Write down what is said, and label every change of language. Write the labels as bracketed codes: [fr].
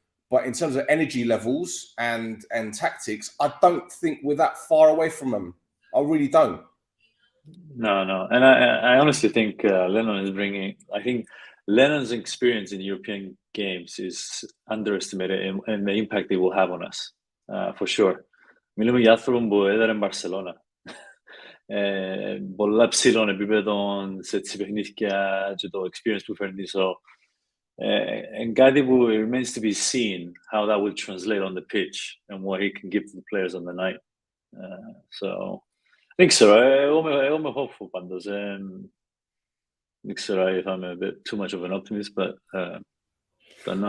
[en] But in terms of energy levels and tactics, I don't think we're that far away from them. I really don't. No. And I honestly think Lennon is bringing... I think Lennon's experience in European games is underestimated and the impact it will have on us, for sure. [el] Μιλούμε για άνθρωπον που έδερε Μπαρσελώνα. Πολλά ψηλών επίπεδων σε τις παιχνίδια και το experience που φέρνει. [en] And [el] κάτι που [en] it remains to be seen how that will translate on the pitch and what he can give to the players on the night. So I think so. I'm hopeful πάντως. I think so. If I'm a bit too much of an optimist, but don't know.